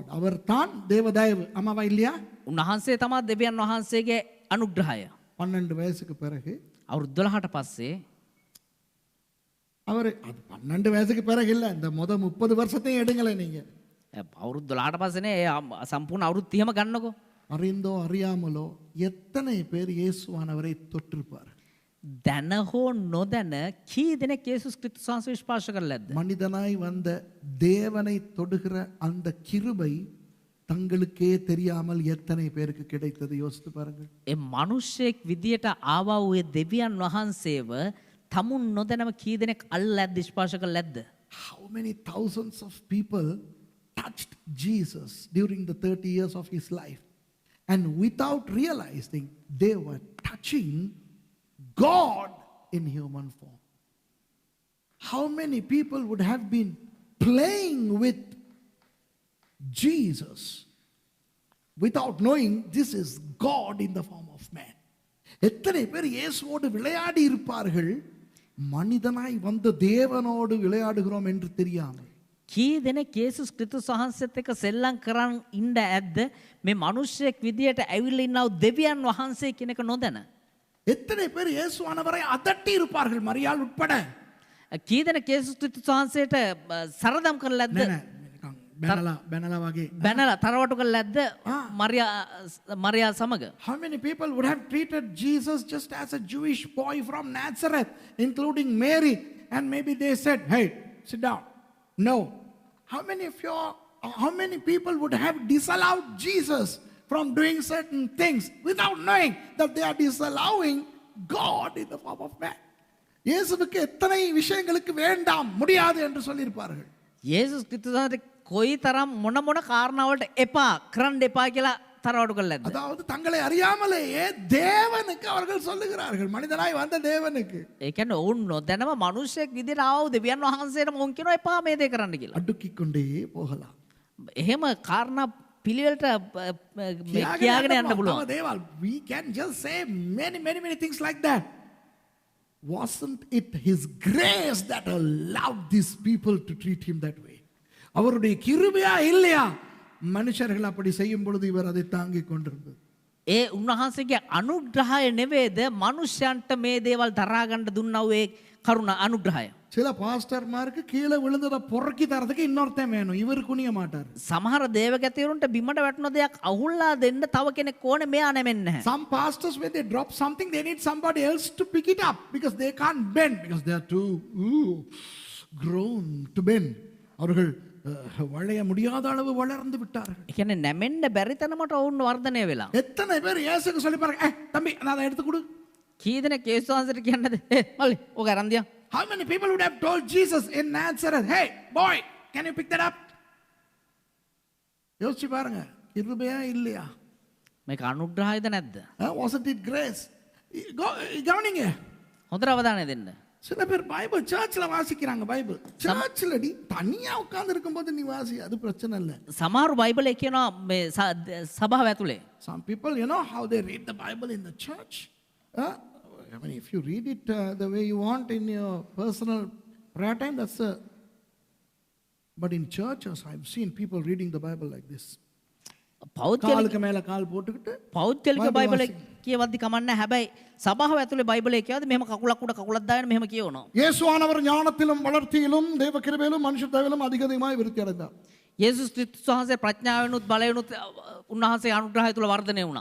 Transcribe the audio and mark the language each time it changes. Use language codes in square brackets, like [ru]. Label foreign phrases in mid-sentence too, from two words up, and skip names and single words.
[ta] அவர் தான் தேவதயவு. ஆமாவா இல்லையா? [si] උන්වහන්සේ තමයි දෙවියන් වහන්සේගේ අනුග්‍රහය. [ta] 12 வயசுக்கு பிறகு [si] අවුරුදු 12ට පස්සේ [ta] அவர் அது 12 வயசுக்கு பிறகு இல்ல, இந்த 30 வருஷத்தையும் எடுங்களே நீங்க. [si] අවුරුදු 12ට පස්සේනේ සම්පූර්ණ අවුරුදු 30ම ගන්නකො. [ta] அறிந்தோ அறியாமலோ எத்தனை பேர் இயேசுவானவரை தொட்டிருப்பார்? [si] දැන හෝ නොදැන කී දෙනෙක් යේසුස් ක්‍රිස්තුස් වහන්සේ විශ්වාස කරලා නැද්ද? [ta] மனிதனாய் வந்த தேவனை தொடுகிற அந்த கிருபை தங்களுக்கே தெரியாமல் எத்தனை பேருக்கு கிடைத்தது யோசித்து பாருங்கள். [si] ඒ මිනිස්සෙක් විදියට ආවා වූ දෙවියන් වහන්සේව තමුන් නොදැනම කී දෙනෙක් අල්ලද්ද විශ්වාස කරලා නැද්ද? [en] How many thousands of people touched Jesus during the 30 years of his life, and without realizing they were touching God in human form. How many people would have been playing with Jesus without knowing this is God in the form of man? [ta] எத்தனை பேர் இயேசுவோடு விளையாடி இருப்பார்கள் மனிதனாய் வந்த தேவனோடு விளையாடுகிறோம் என்று தெரியாமல். [si] කී දෙනෙක් යේසුස් ක්‍රිස්තුස් වහන්සේත් එක්ක සෙල්ලම් කරන් ඉන්න ඇද්ද මේ මිනිස්සෙක් විදියට ඇවිල්ලා ඉන්නව දෙවියන් වහන්සේ කියන එක නොදැන? [ta] எத்தனை பேர் இயேசுவானவரை அதட்டி இருப்பார்கள் மரியாள் உட்பட. [si] කී දෙනෙක් යේසුස් ක්‍රිස්තුස් වහන්සේට සරදම් කරලා ඇද්ද? බැනලා වගේ. බැනලා තරවටු කරලා ඇද්ද මරියා සමග? [en] How many people would have treated Jesus just as a Jewish boy from Nazareth, including Mary, and maybe they said, "Hey, sit down." No. How many people would have disallowed Jesus from doing certain things without knowing that they are disallowing God in the form of man? [ta] இயேசுவுக்கு எத்தனை விஷயங்களுக்கு வேண்டாம் முடியாது என்று சொல்லியிருப்பார்கள். [si] යේසුස් ක්‍රිස්තුස් වහන්සේ කොයි තරම් මොන කාරණාවලට එපා කරන්න එපා කියලා තරවටු කරලා ඇද්ද? [ta] அதாவது தங்களை அறியாமலேயே தேவனுக்கு அவர்கள் சொல்லுகிறார்கள், மனிதனாய் வந்த தேவனுக்கு. [si] ඒ කියන්නේ ඔවුන් නොදැනම මිනිස්සෙක් විදියට ආව දෙවියන් වහන්සේට මොන් කියනවා එපා මේ දේ කරන්න කියලා. [ta] அடுக்கிக் கொண்டே போகலாம். [si] එහෙම කාරණා පිළිවෙලට කියාගෙන යන්න පුළුවන්. [en] දේවල් we can just say many things like that. Wasn't it his grace that allowed these people to treat him that way? [ta] அவருடைய கிருபையா இல்லையா மனுஷர்கள் அப்படி செய்யும் பொழுது இவர் அதை தாங்கிக் கொண்டிருந்தது? [si] ඒ උන්වහන්සේගේ අනුග්‍රහය නෙවෙයිද මිනිස්යන්ට මේ දේවල් දරා ගන්න දුන්නා වූ ඒ කරුණ අනුග්‍රහය? [ta] சில பாஸ்டர்மாருக்கு கீழே விழுந்ததை பொறுக்கி தரதுக்கு இன்னொருத்தன் வேணும். இவர் குனிய மாட்டார். [si] සමහර දේවගැතිවරුන්ට බිමට වැටුණ දෙයක් අහුල්ලා දෙන්න තව කෙනෙක් ඕනේ මෙයා නෙමෙන්නේ නැහැ. [en] Some pastors, when they drop something, they need somebody else to pick it up because they can't bend because they are too grown to bend. [ta] அவர்கள் வளைய முடியாத அளவு வளர்ந்து விட்டார்கள். [si] ඒ කියන්නේ නැමෙන්න බැරි තරමට ඔවුන් වර්ධනය වෙලා. [ta] எத்தனை பேர் இயேசுக்கு சொல்லி பாருங்க, தம்பி நான் அதை எடுத்து கொடு. [si] කී දෙනෙක් යේසුස් වහන්සේට කියන්නද? මල්ලි ඕක අරන් දියන්. [en] How many people would have told Jesus in Nazareth, hey boy, can you pick that up? [ta] யோசிச்சு பாருங்க, கிருபையா இல்லையா? [si] මේක අනුග්‍රහයද නැද්ද? [en] Wasn't it grace? [ta] கவனிங்க, [si] හොඳට අවධානය දෙන්න. [ta] சில பேர் பைபிள் சர்ச்சில் வாசிக்கிறாங்க. பைபிள் சர்ச்சில் அடி தனியா உட்கார்ந்து இருக்கும்போது நீ வாசி, அது பிரச்சனை இல்லை. [si] සමහරු බයිබලේ කියනවා මේ සභාව ඇතුලේ. [en] Some people, you know how they read the Bible in the church. I mean, if you read it the way you want in your personal prayer time, that's a. But in churches, I've seen people reading the Bible like this. [ta] காலுக்கு மேல கால் போட்டுக்கிட்டு [si] පෞද්ගලික බයිබලේ කියවද්දි කමන්නේ. හැබැයි සභාව ඇතුලේ බයිබලේ කියවද්දි මෙහෙම කකුලක් උඩ කකුලක් දාගෙන මෙහෙම කියවනවා. [ta] இயேசுவானவர் ஞானத்திலும் வளர்த்தியிலும் தேவ கிருபையிலும் மனுஷ தயவிலும் அதிகமாய் விருத்தி அடைந்தார். [si] යේසුස් ක්‍රිස්තුස් වහන්සේ ප්‍රඥාවෙනුත් බලයෙනුත් උන්වහන්සේ අනුග්‍රහය තුල වර්ධනය වුණා.